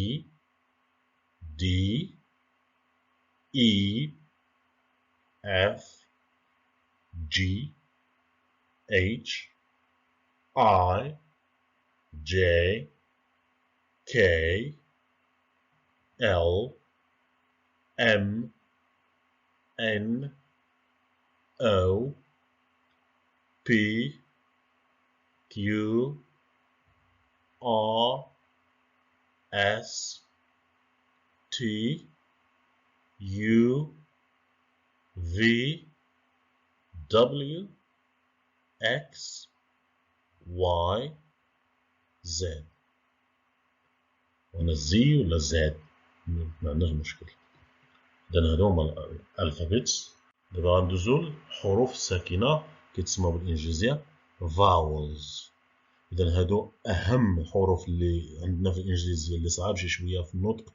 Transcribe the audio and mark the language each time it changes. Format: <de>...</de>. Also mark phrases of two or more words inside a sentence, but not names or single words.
<en>D E F G H I J K L M N O P Q R S T U V W X Y Z.</en> <ar>هنا زي ولا زاد ما عندناش مشكل. إذا هادو هما الألفابيتس. دابا غندوزو للحروف الساكنة كيتسموا بالإنجليزية vowels. إذا هادو أهم الحروف اللي عندنا في الإنجليزية اللي صعاب شي شوية في النطق.</ar>